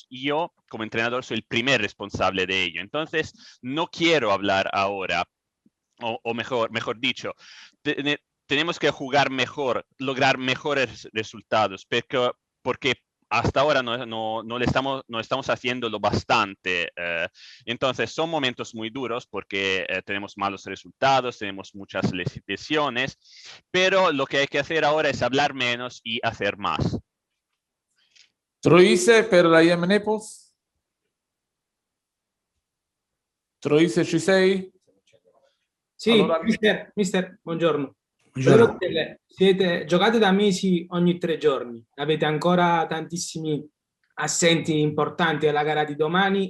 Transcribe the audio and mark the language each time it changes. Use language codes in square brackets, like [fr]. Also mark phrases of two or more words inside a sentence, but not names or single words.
[es] Y yo, como entrenador, soy el primer responsable de ello. Entonces, no quiero hablar ahora, o mejor dicho, tenemos que jugar mejor, lograr mejores resultados, porque hasta ahora no estamos haciéndolo bastante. Entonces son momentos muy duros porque tenemos malos resultados, tenemos muchas lesiones, pero lo que hay que hacer ahora es hablar menos y hacer más. [it] Troise per la IM Naples. Troise, ci sei? Sì, allora, mister, buongiorno. Giocate da mesi ogni 3 giorni, avete ancora tantissimi assenti importanti alla gara di domani.